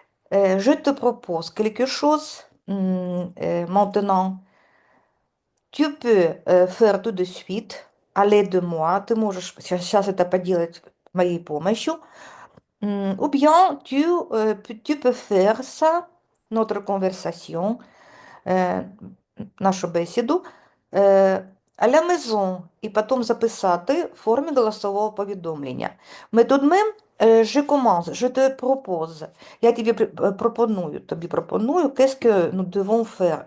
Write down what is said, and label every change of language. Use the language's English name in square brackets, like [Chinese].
[French] Je te propose quelque chose maintenant. Tu peux faire tout de suite à l'aide de moi. [Russian] Ты можешь сейчас это поделать моей помощью. [French] Ou bien tu peux faire ça, notre conversation, е, [Ukrainian] нашу бесіду, [French] à la maison, [Ukrainian] і потім записати в формі голосового повідомлення. [French] Mais tout de même, je commence, je te propose, [Ukrainian] я тобі пропоную, [French] qu'est-ce que nous devons faire?